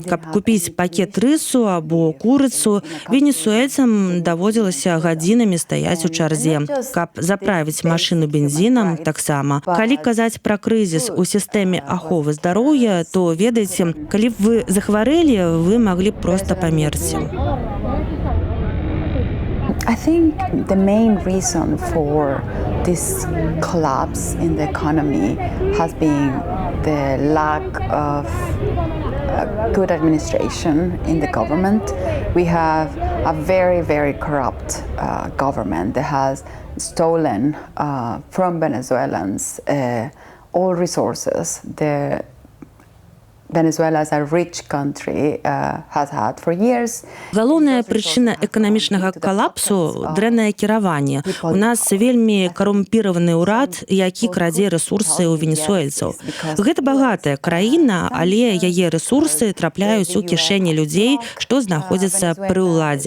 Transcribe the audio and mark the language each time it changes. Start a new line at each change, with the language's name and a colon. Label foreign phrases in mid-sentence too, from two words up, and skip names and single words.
Belarusian: Каб купіць пакет рысу або курыцу, венесуэльцам даводзілася гадзінамі стаяць у чарзе. Каб заправіць машыну бензінам, таксама. Калі казаць пра крызіс у сістэме аховы здароўя, то, ведаеце, калі б вы захварэлі, вы маглі проста памерці.
English: I think the main reason for this collapse in the economy has been the lack of good administration in the government. We have a very, very corrupt government that has stolen from Venezuelans all resources. Venezuela is a rich country, has had for years.
Belarusian: Галоўная прычына эканамічнага калапсу – дрэннае кіраванне. У нас вельмі карумпіраваны ўрад, які крадзе рэсурсы ў венесуэльцаў. Гэта багатая краіна, але яе рэсурсы трапляюць у кішэні людзей, што знаходзяцца пры ўладзе.